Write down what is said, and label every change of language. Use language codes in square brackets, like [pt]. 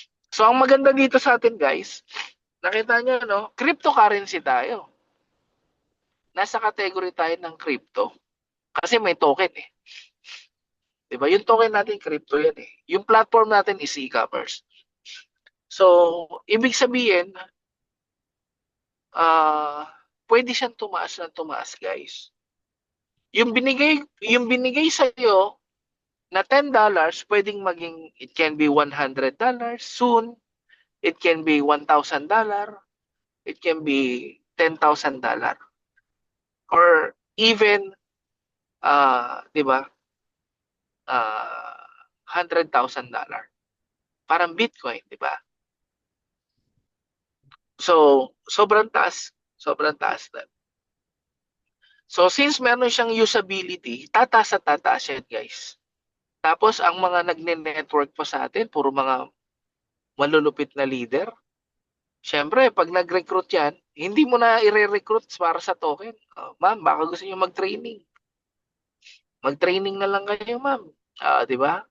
[tl] So, ang maganda dito sa atin, guys, nakita nyo, no? Cryptocurrency tayo. Nasa category tayo ng crypto. Kasi may token eh. Diba? Yung token natin, crypto yan eh. Yung platform natin is e-commerce. So, ibig sabihin, pwede siyang tumaas ng tumaas, guys. Yung binigay sa iyo na $10, pwedeng maging, [en] it can be $100 soon, it can be $1,000, it can be $10,000. [tl] Or even, di ba, $100,000. Parang Bitcoin, di ba? So, sobrang taas na. So, since meron siyang usability, tataas at tataas yan, guys. Tapos, ang mga nagne-network pa sa atin, puro mga malulupit na leader. Siyempre, pag nag-recruit yan, hindi mo na i-recruit para sa token. Oh, ma'am, baka gusto niyo mag-training. Mag-training na lang kayo, ma'am. Di ba?